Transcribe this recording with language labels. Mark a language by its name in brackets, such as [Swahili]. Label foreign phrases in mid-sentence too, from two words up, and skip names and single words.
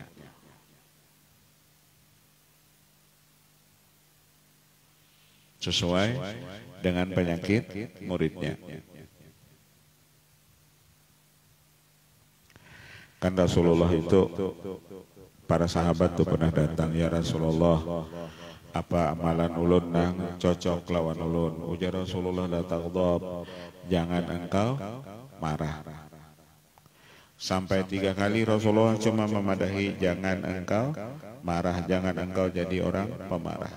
[Indonesian] Sesuai dengan penyakit muridnya. Kan Rasulullah itu, para sahabat tuh pernah datang, [Banjar] ya Rasulullah, apa amalan ulun nang cocok lawan ulun? [Indonesian] Ujar Rasulullah, [Arabic] لا تغضب, [Indonesian] jangan engkau marah. [Banjar] Sampai 3 kali Rasulullah cuma memadahi jangan engkau marah, jangan engkau jadi orang pemarah.